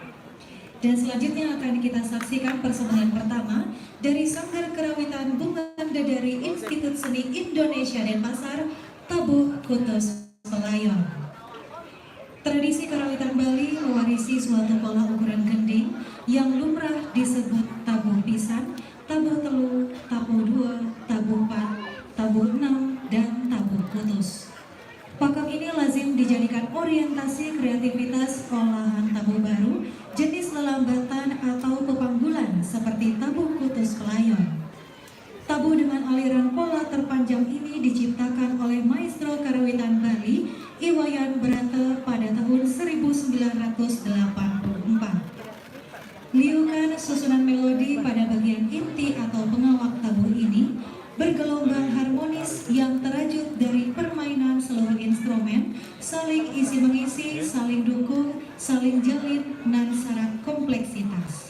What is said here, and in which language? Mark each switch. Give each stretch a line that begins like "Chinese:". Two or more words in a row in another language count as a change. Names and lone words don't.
Indonesian: Dan selanjutnya akan kita saksikan persembahan pertama dari Sanggar Kerawitan Bunga dari Institut Seni Indonesia Denpasar, Tabuh Kutus Pelayon. Tradisi karawitan Bali mewarisi suatu pola ukuran gending yang lumrah disebut tabuh pisan, tabuh telu, tabuh dua, tabuh empat, tabuh enam, dan tabuh kutus. Pakem ini lazim dijadikan orientasi kreativitas olahan tabuh baru, jenis lelambatan atau pepanggulan seperti tabuh kutus Pelayon. Tabuh dengan aliran pola terpanjang ini diciptakan oleh maestro karawitan Bali, Iwayan Brata pada tahun 1984. Liukan susunan melodi pada bagian inti atau pengawak tabuh ini bergelombang harmonis yang terajut dari permainan seluruh instrumen, saling isi-mengisi, saling dukung, saling jalin, dan syarat kompleksitas.